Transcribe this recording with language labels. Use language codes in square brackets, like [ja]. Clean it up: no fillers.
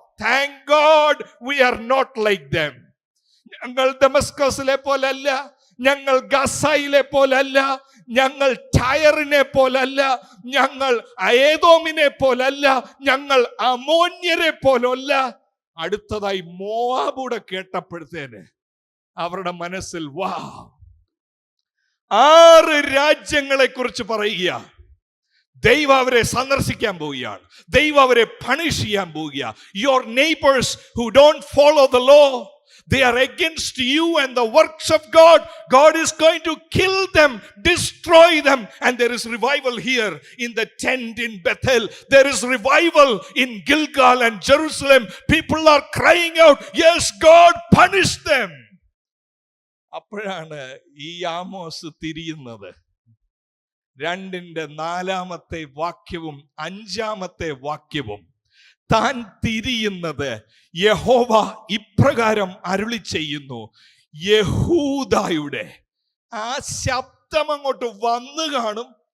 [en] Thank God we are not like them. [ml] ഞങ്ങൾ ദമസ്കസിലെ പോലല്ല, ഞങ്ങൾ ഗസായിലെ പോലല്ല, ഞങ്ങൾ ടയറിനെ പോലല്ല, ഞങ്ങൾ ഏദോമിനെ പോലല്ല, ഞങ്ങൾ അമോന്യരെ പോലല്ല. അടുത്തതായി മോവാബൂടെ കേട്ടപ്പോഴത്തേന് അവരുടെ മനസ്സിൽ 6 രാജ്യങ്ങളെ കുറിച്ച് പറയുക. ദൈവം അവരെ സന്ദർശിക്കാൻ പോവുകയാണ്, ദൈവം അവരെ പണിഷ് ചെയ്യാൻ പോവുകയാണ്. [en] Your neighbours who don't follow the law, they are against you and the works of God. God is going to kill them, destroy them. And there is revival here in the tent in Bethel. There is revival in Gilgal and Jerusalem. People are crying out, yes, God, punish them. [ml] അപ്പോഴാണ് ഈ Amos തിരിയുന്നത്. 2-ാമത്തെ വാക്യവും 5-ാമത്തെ വാക്യവും താൻ തിരിയുന്നത്, യഹോവ ഇപ്രകാരം അരുളി ചെയ്യുന്നു. യഹൂദായുടെ ആ ശബ്ദം അങ്ങോട്ട് വന്നു കാണും.